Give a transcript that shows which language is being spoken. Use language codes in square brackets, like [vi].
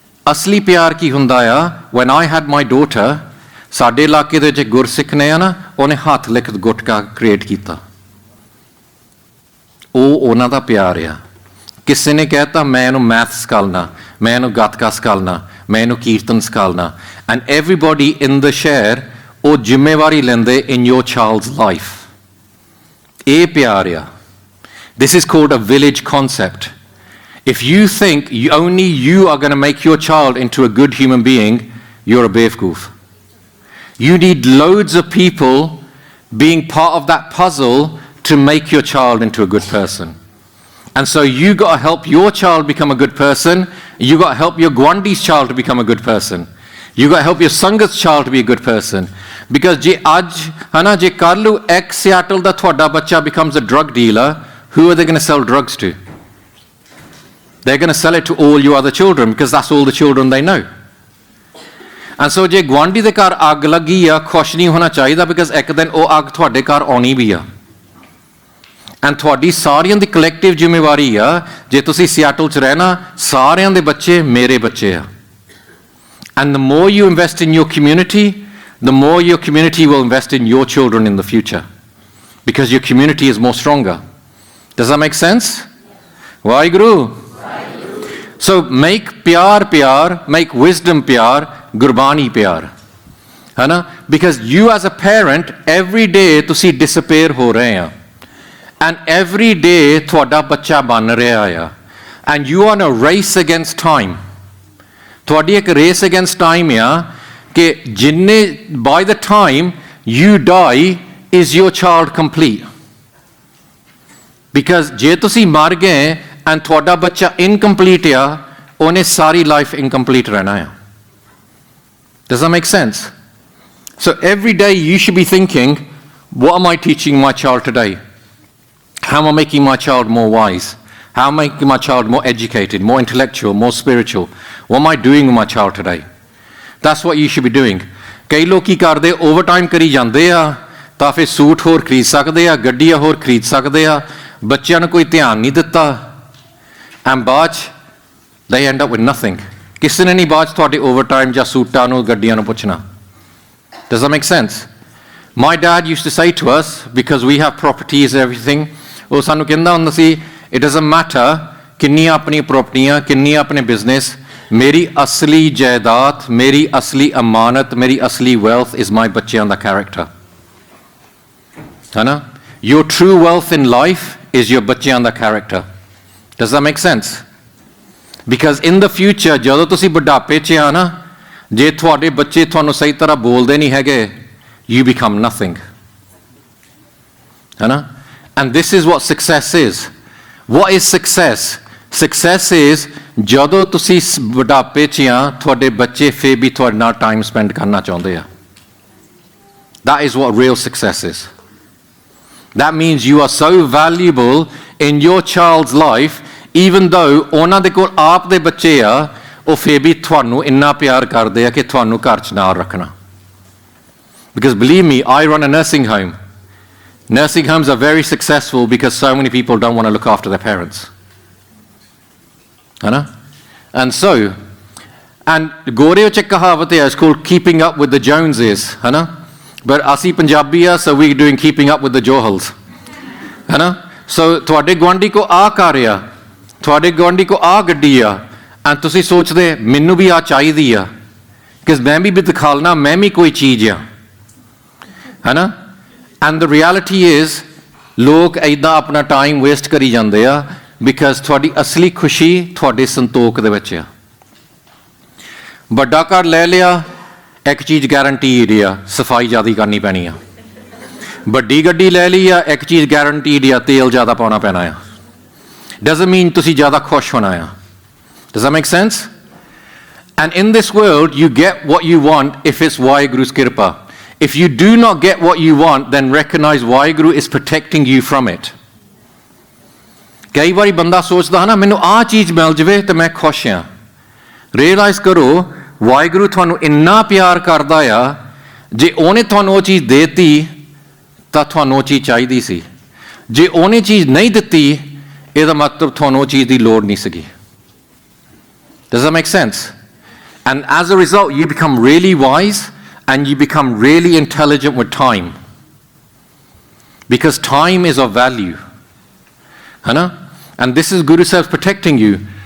[pa] ਅਸਲੀ ਪਿਆਰ ਕੀ ਹੁੰਦਾ ਆ? [en] when I had my daughter, [pa] ਸਾਡੇ ਇਲਾਕੇ ਦੇ ਵਿੱਚ ਗੁਰਸਿੱਖ ਨੇ ਆ ਨਾ, ਉਹਨੇ ਹੱਥ ਲਿਖਤ ਗੁਟਕਾ ਕ੍ਰੀਏਟ ਕੀਤਾ, ਉਹ ਉਹਨਾਂ ਦਾ ਪਿਆਰ ਆ। ਕਿਸੇ ਨੇ ਕਹਿਤਾ ਮੈਂ ਇਹਨੂੰ ਮੈਥ ਸਿਖਾਲਣਾ, ਮੈਂ ਇਹਨੂੰ ਗੱਤਕਾ ਸਿਖਾਲਣਾ, ਮੈਂ ਇਹਨੂੰ ਕੀਰਤਨ ਸਿਖਾਲਣਾ, [en] and everybody in the [pa] ਸ਼ਹਿਰ ਉਹ ਜ਼ਿੰਮੇਵਾਰੀ ਲੈਂਦੇ [en] In your child's life. [pa] ਇਹ ਪਿਆਰ ਆ। [en] This is called a village concept. If you think only you are going to make your child into a good human being, you're a beefcoof. You need loads of people being part of that puzzle to make your child into a good person. And so you got to help your child become a good person. You got to help your Gwandi's child to become a good person. You got to help your Sangat's child to be a good person. Because [pa] ਜੇ ਅੱਜ ਹੈ ਨਾ, ਜੇ ਕੱਲ੍ਹ ਨੂੰ ਇੱਕ Seattle ਦਾ ਤੁਹਾਡਾ ਬੱਚਾ [en] becomes a drug dealer, who are they going to sell drugs to? They're going to sell it to all your other children because that's all the children they know. And so [pa] ਜੇ ਗੁਆਂਢੀ ਦੇ ਘਰ ਅੱਗ ਲੱਗੀ ਆ, ਖੁਸ਼ ਨਹੀਂ ਹੋਣਾ ਚਾਹੀਦਾ [en] because [pa] ਇੱਕ ਦਿਨ ਉਹ ਅੱਗ ਤੁਹਾਡੇ ਘਰ ਆਉਣੀ ਵੀ ਆ। ਐਂਡ ਤੁਹਾਡੀ ਸਾਰਿਆਂ ਦੀ ਕਲੈਕਟਿਵ ਜ਼ਿੰਮੇਵਾਰੀ ਆ, ਜੇ ਤੁਸੀਂ ਸਿਆਟਲ 'ਚ ਰਹਿਣਾ, ਸਾਰਿਆਂ ਦੇ ਬੱਚੇ ਮੇਰੇ ਬੱਚੇ ਆ। [en] And the more you invest in your community, the more your community will invest in your children in the future because your community is more stronger. Does that make sense? Waheguru. So make pyar pyar, make wisdom pyar, gurbani pyar. [pa] है ना? [en] Because you as a parent, every day [pa] तुसी [en] disappear [pa] हो रहे हैं, [en] and every day [pa] ਤੁਹਾਡਾ ਬੱਚਾ ਬਣ ਰਿਹਾ ਆ, [en] and you are on a race against time. [pa] ਤੁਹਾਡੀ ਇੱਕ [en] race against time [pa] ਆ ਕਿ ਜਿੰਨੇ [en] by the time you die is your child complete. [pa] Because ਜੇ ਤੁਸੀਂ ਮਰ ਗਏ ਐਂਡ ਤੁਹਾਡਾ ਬੱਚਾ ਇਨਕੰਪਲੀਟ ਆ, ਉਹਨੇ ਸਾਰੀ ਲਾਈਫ ਇਨਕੰਪਲੀਟ ਰਹਿਣਾ ਆ। [en] Does that make sense? So every day you should be thinking, what am I teaching my child today? How am I making my child more wise? How am I making my child more educated, more intellectual, more spiritual? What am I doing with my child today? That's what you should be doing. [pa] ਕਈ ਲੋਕ ਕੀ ਕਰਦੇ, overtime ਕਰੀ ਜਾਂਦੇ ਆ ਤਾਂ ਫਿਰ suit ਹੋਰ ਖਰੀਦ ਸਕਦੇ ਆ, ਗੱਡੀਆਂ ਹੋਰ ਖਰੀਦ ਸਕਦੇ ਆ, ਬੱਚਿਆਂ ਨੂੰ ਕੋਈ ਧਿਆਨ ਨਹੀਂ ਦਿੱਤਾ, ਐਂਡ ਬਾਅਦ 'ਚ [en] they end up with nothing. [pa] ਕਿਸੇ ਨੇ ਨਹੀਂ ਬਾਅਦ 'ਚ ਤੁਹਾਡੇ ਓਵਰਟਾਈਮ ਜਾਂ ਸੂਟਾਂ ਨੂੰ ਗੱਡੀਆਂ ਨੂੰ ਪੁੱਛਣਾ। [en] Does that make sense? My dad used to say to us, because we have properties and everything, [pa] ਉਹ ਸਾਨੂੰ ਕਹਿੰਦਾ ਹੁੰਦਾ ਸੀ, [en] it doesn't matter [pa] ਕਿੰਨੀਆਂ ਆਪਣੀਆਂ ਪ੍ਰੋਪਰਟੀਆਂ, ਕਿੰਨੀਆਂ ਆਪਣੇ ਬਿਜ਼ਨਸ, ਮੇਰੀ ਅਸਲੀ ਜਾਇਦਾਦ, ਮੇਰੀ ਅਸਲੀ ਅਮਾਨਤ, ਮੇਰੀ ਅਸਲੀ [en] wealth is my [pa] ਬੱਚਿਆਂ ਦਾ character. ਹੈ ਨਾ? [en] Your true wealth in life is your [pa] ਬੱਚਿਆਂ ਦਾ [en] character. Does that make sense? Because in the future, [pa] ਜਦੋਂ ਤੁਸੀਂ ਬੁਢਾਪੇ 'ਚ ਆ ਨਾ, ਜੇ ਤੁਹਾਡੇ ਬੱਚੇ ਤੁਹਾਨੂੰ ਸਹੀ ਤਰ੍ਹਾਂ ਬੋਲਦੇ ਨਹੀਂ ਹੈਗੇ, [en] you become nothing. [pa] ਹੈ ਨਾ? [en] And this is what success is. What is success? Success is [pa] ਜਦੋਂ ਤੁਸੀਂ ਬੁਢਾਪੇ 'ਚ ਆ, ਤੁਹਾਡੇ ਬੱਚੇ ਫਿਰ ਵੀ ਤੁਹਾਡੇ ਨਾਲ ਟਾਈਮ ਸਪੈਂਡ ਕਰਨਾ ਚਾਹੁੰਦੇ ਆ। [en] That is what real success is. That means you are so valuable in your child's life, even though [pa] ਉਹਨਾਂ ਦੇ ਕੋਲ ਆਪ ਦੇ ਬੱਚੇ ਆ, ਉਹ ਫਿਰ ਵੀ ਤੁਹਾਨੂੰ ਇੰਨਾ ਪਿਆਰ ਕਰਦੇ ਆ ਕਿ ਤੁਹਾਨੂੰ ਘਰ 'ਚ ਨਾਲ ਰੱਖਣਾ। [en] Because believe me, I run a nursing home. Nursing homes are very successful because so many people don't want to look after their parents. [pa] ਹੈ ਨਾ? [en] And so, and [pa] ਗੋਰੇ 'ਚ ਇੱਕ ਕਹਾਵਤ ਹੈ, [en] it's called keeping up with the Joneses, [pa] ਹੈ ਨਾ? [en] But [pa] ਅਸੀਂ ਪੰਜਾਬੀ ਆ, [en] so we're doing keeping up with the Johals. [pa] ਹੈ ਨਾ? So ਤੁਹਾਡੇ ਗੁਆਂਢੀ ਕੋ ਆ ਘਰ ਆ, ਤੁਹਾਡੇ ਗੁਆਂਢੀ ਕੋ ਆ ਗੱਡੀ ਆ, ਐਂਡ ਤੁਸੀਂ ਸੋਚਦੇ ਮੈਨੂੰ ਵੀ ਆ ਚਾਹੀਦੀ ਆ, ਕਿ ਮੈਂ ਵੀ ਦਿਖਾ ਲੈਣਾ ਮੈਂ ਵੀ ਕੋਈ ਚੀਜ਼ ਆ, ਹੈ ਨਾ? [en] And the reality is, [pa] ਲੋਕ ਇੱਦਾਂ ਆਪਣਾ ਟਾਈਮ ਵੇਸਟ ਕਰੀ ਜਾਂਦੇ ਆ ਬਿਕਾਜ਼ ਤੁਹਾਡੀ ਅਸਲੀ ਖੁਸ਼ੀ ਤੁਹਾਡੇ ਸੰਤੋਖ ਦੇ ਵਿੱਚ ਆ। ਵੱਡਾ ਘਰ ਲੈ ਲਿਆ, ਇੱਕ ਚੀਜ਼ ਗਾਰੰਟੀਡ ਆ, ਸਫਾਈ ਜ਼ਿਆਦਾ ਕਰਨੀ ਪੈਣੀ ਆ। ਵੱਡੀ ਗੱਡੀ ਲੈ ਲਈ ਆ, ਇੱਕ ਚੀਜ਼ ਗਾਰੰਟੀਡ ਆ, ਤੇਲ ਜ਼ਿਆਦਾ ਪਾਉਣਾ ਪੈਣਾ ਆ। [en] doesn't mean [pa] ਤੁਸੀਂ ਜ਼ਿਆਦਾ ਖੁਸ਼ ਹੋਣਾ ਆ। [en] Does that make sense? And in this world, you get what you want if it's Waheguru's kirpa. If you do not get what you want, then recognize Waheguru is protecting you from it. [pa] ਕਈ ਵਾਰੀ ਬੰਦਾ ਸੋਚਦਾ ਨਾ ਮੈਨੂੰ ਆਹ ਚੀਜ਼ ਮਿਲ ਜਾਵੇ ਤੇ ਮੈਂ ਖੁਸ਼ ਹਾਂ। ਰਿਅਲਾਈਜ਼ ਕਰੋ ਵਾਹਿਗੁਰੂ ਤੁਹਾਨੂੰ ਇੰਨਾ ਪਿਆਰ ਕਰਦਾ ਆ, ਜੇ ਉਹਨੇ ਤੁਹਾਨੂੰ ਉਹ ਚੀਜ਼ ਦੇਤੀ ਤਾਂ ਤੁਹਾਨੂੰ ਉਹ ਚੀਜ਼ ਚਾਹੀਦੀ ਸੀ। ਜੇ ਉਹਨੇ ਚੀਜ਼ ਨਹੀਂ ਦਿੱਤੀ ਇਹਦਾ ਮਤਲਬ ਤੁਹਾਨੂੰ ਉਹ ਚੀਜ਼ ਦੀ ਲੋੜ ਨਹੀਂ ਸੀਗੀ। [en] Does that make sense? And as a result, you become really wise and you become really intelligent with time. Because time is of value. [pa] Hana? [en] And this is Guru Sahib protecting you.